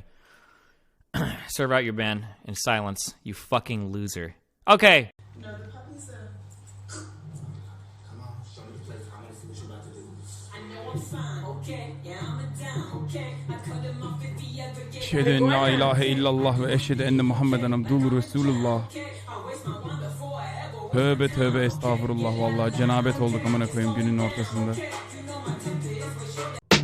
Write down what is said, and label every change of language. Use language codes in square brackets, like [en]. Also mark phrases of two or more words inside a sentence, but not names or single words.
[en] Serve out your ban in silence, you fucking loser. Okay. No, the puppies are... Come on, show me the place. I want to see what you're about to do. I know I'm fine, okay? Yeah, I'm a down, okay? I cut him off if he ever gets... [ar] أشهد أن لا إله إلا الله وأشهد أن محمدا عبده رسول الله. [tr] Tövbe estağfurullah vallahi cenabet olduk amına koyayım günün ortasında.